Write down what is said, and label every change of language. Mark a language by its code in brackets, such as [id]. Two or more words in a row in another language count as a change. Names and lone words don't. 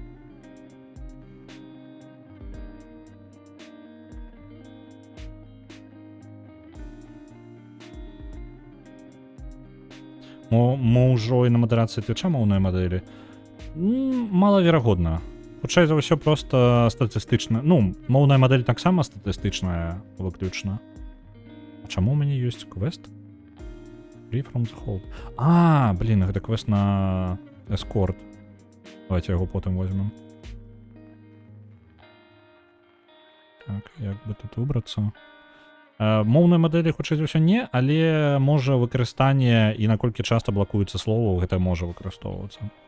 [be] Мо ўжо і на мадэрацыі твіча моўныя мадэлі? Малаверагодна. Хутчэй за ўсё проста статыстычна. Ну, моўная мадэль таксама статыстычная выключна. А чаму ў мяне ёсць квест? [en] Free from the hold. [be] А, блин, гэта квест на эскорт. Давайте яго потым возьмем. Так, як бы тут выбрацца? Моўныя мадэлі хутчэй за ўсё не, але можа выкарыстанне і наколькі часта блакуецца словаў, гэта можа выкарыстоўвацца.